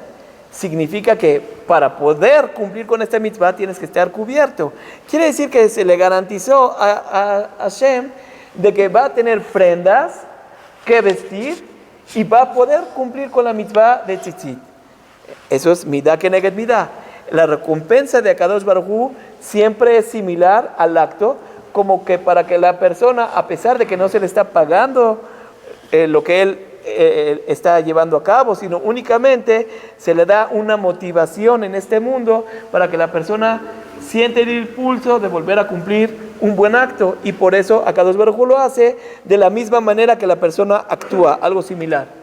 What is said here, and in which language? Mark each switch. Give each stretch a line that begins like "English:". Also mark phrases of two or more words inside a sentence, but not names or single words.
Spanish: Significa que para poder cumplir con esta mitzvah tienes que estar cubierto. Quiere decir que se le garantizó a Hashem de que va a tener prendas que vestir y va a poder cumplir con la mitzvah de tzitzit. Eso es
Hebrew: מידה כנגד מידה.
Spanish: La recompensa de
Hebrew: הקדוש ברוך הוא
Spanish: siempre es similar al acto, como que para que la persona, a pesar de que no se le está pagando lo que él está llevando a cabo, sino únicamente se le da una motivación en este mundo para que la persona siente el impulso de volver a cumplir un buen acto, y por eso
Hebrew: הקדוש ברוך הוא
Spanish: lo hace de la misma manera que la persona actúa, algo similar.